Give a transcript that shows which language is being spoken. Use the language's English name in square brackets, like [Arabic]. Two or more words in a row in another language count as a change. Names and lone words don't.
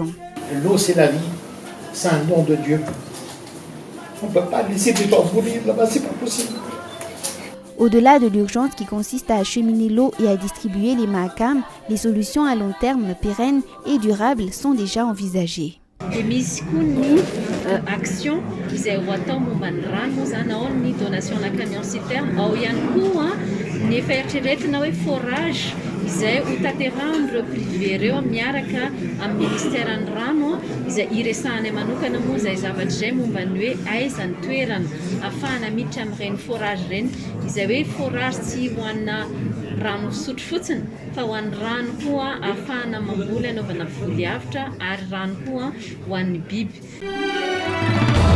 [French] L'eau, c'est la vie, c'est un don de Dieu. On ne peut pas laisser des gens mourir là-bas, c'est pas possible. Au-delà de l'urgence qui consiste à acheminer l'eau et à distribuer les mahakam, les solutions à long terme pérennes et durables sont déjà envisagées. [Malagasy] Dia misy koa ny action izay ho atao momba ny rano zany ao ny donation-na [French] camion citerne [Malagasy] ao ihany koa ny efa eritreretina hoe forage izay ho tanteran'ireo privé ireo miaraka amin'ny ministère ny rano izay iresahanay manokana moa izay zavatra izay momba ny hoe aiza ny toerana ahafahana miditra amin'ireny forage ireny izay hoe forage tsy ho anna rano sotro fotsiny fa ho an'ny rano koa ahafahana mamboly anaovana voly avitra ary rano koa ho an'ny biby.